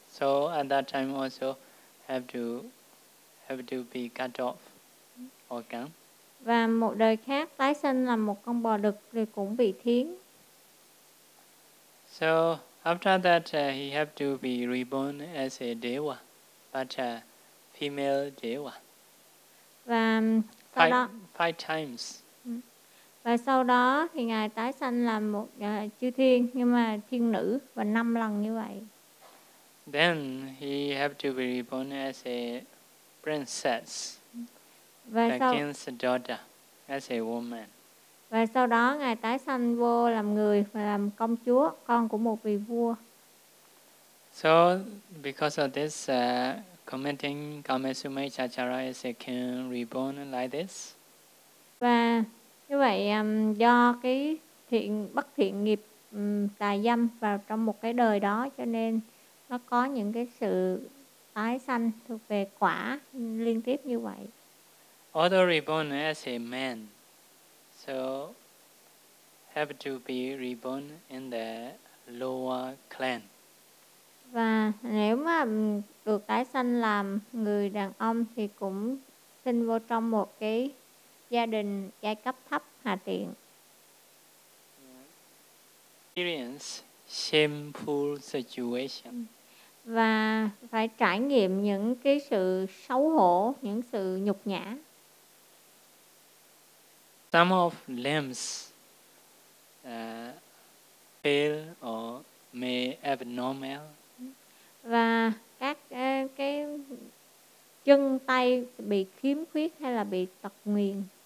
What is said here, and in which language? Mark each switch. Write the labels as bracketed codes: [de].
[en] So at that time also have to be cut off organ. [vi] Và một đời khác tái sinh là một con bò đực rồi cũng bị thiến. [en] So after that he have to be reborn as a deva, but a female deva. [vi] Và sau đó [en] five times. [vi] Và sau đó thì ngài tái sanh làm một chư thiên, nhưng mà thiên nữ, và năm lần như vậy. [en] Then he have to be reborn as a princess, king's daughter, as a woman. [vi] Và sau đó ngài tái sanh vô làm người và làm công chúa, con của một vị vua. [en] So because of this commenting Kamesume Chachara as a king reborn like this. [vi] Và như vậy do cái bất thiện nghiệp tà dâm vào trong một cái đời đó, cho nên nó có những cái sự tái sanh thuộc về quả liên tiếp như vậy. [en] Although reborn as a man, so have to be reborn in the lower clan. [vi] Và nếu mà được tái sanh làm người đàn ông thì cũng sinh vô trong một cái gia đình giai cấp thấp hạ tiện. [en] Experience shameful situation. [vi] Và phải trải nghiệm những cái sự xấu hổ, những sự nhục nhã. [en] Some of limbs fail or may abnormal. [vi] Và các cái chân tay bị khiếm khuyết hay là bị tật nguyền.